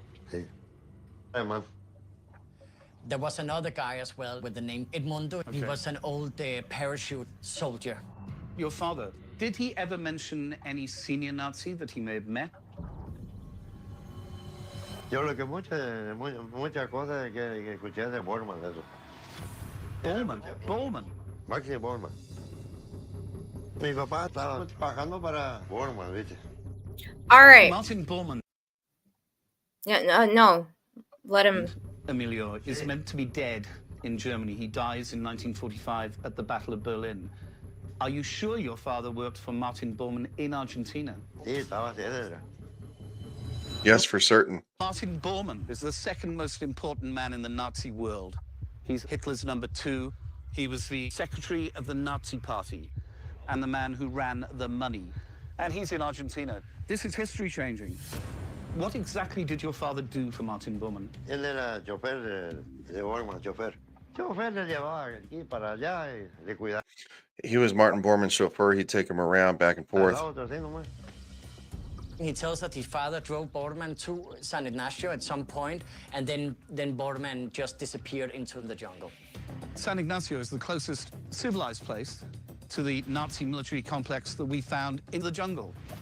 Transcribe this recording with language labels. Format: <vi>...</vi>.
<es>Sí. Alemán.</es> <en>There was another guy as well with the name Edmundo. He was an old parachute soldier. Your father, did he ever mention any senior Nazi that he may have met?</en> <es>Yo lo que muchas cosas que escuché de Bormann, de eso.</es> <en>Bormann. Maxi Bormann.</en> <es>Mi papá estaba trabajando para Bormann, ¿viste?</es> <en>All right. Martin Bormann. Yeah, no. Let him. Emilio is meant to be dead in Germany. He dies in 1945 at the Battle of Berlin. Are you sure your father worked for Martin Bormann in Argentina?</en> <es>Sí, estaba cerca.</es> <en>Yes, for certain. Martin Bormann is the second most important man in the Nazi world. He's Hitler's number 2. He was the secretary of the Nazi Party and the man who ran the money. And he's in Argentina. This is history changing. What exactly did your father do for Martin Bormann?</en> <es>Él era chofer de Bormann, chofer. Chofer le llevaba aquí para allá y le cuidaba.</es> <en>He was Martin Bormann's chauffeur. He'd take him around back and forth. He tells that his father drove Bormann to San Ignacio at some point, and then Bormann just disappeared into the jungle. San Ignacio is the closest civilized place to the Nazi military complex that we found in the jungle.</en>